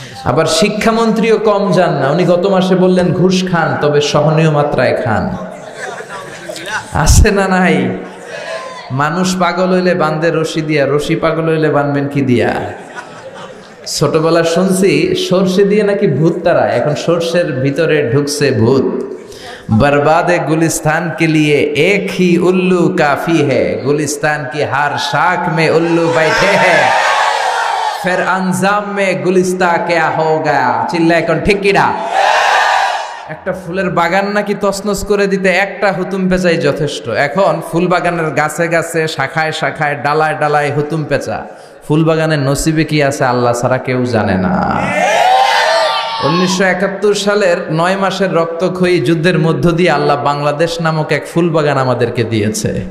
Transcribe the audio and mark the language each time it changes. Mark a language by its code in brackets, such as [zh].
[bn] আবার শিক্ষামন্ত্রীও কম যান না, উনি গত মাসে বললেন ঘুষ খান, তবে সহনীয় মাত্রায় খান। আছে না নাই? মানুষ পাগল হইলে বান্ধে রশি দিয়া, রশি পাগল হইলে বানবেন কি দিয়া? ছোটবেলা শুনছি সর্ষে দিয়ে নাকি ভূত তাড়ায়, এখন সর্ষের ভিতরে ঢুকছে ভূত। [hi] बर्बादे गुलिस्तान के लिए एक ही उल्लू काफी है, गुलिस्तान की हर शाख में उल्लू बैठे हैं, फिर अंजाम में गुलिस्ता क्या हो गया? चिल्लाए कौन? ठीक की ना? [bn] একটা ফুলের বাগান নাকি তছনছ করে দিতে একটা হুতুম পেঁচাই যথেষ্ট। এখন ফুল বাগানের গাছে গাছে, শাখায় শাখায়, ডালায় ডালায় হুতুম পেঁচা। ফুল বাগানের নসিবে কি আছে আল্লাহ ছাড়া কেউ জানে না। 1971 সালের 9 মাসের রক্তক্ষয়ী যুদ্ধের মধ্য দিয়ে আল্লাহ বাংলাদেশ নামক এক ফুল বাগান আমাদেরকে দিয়েছে।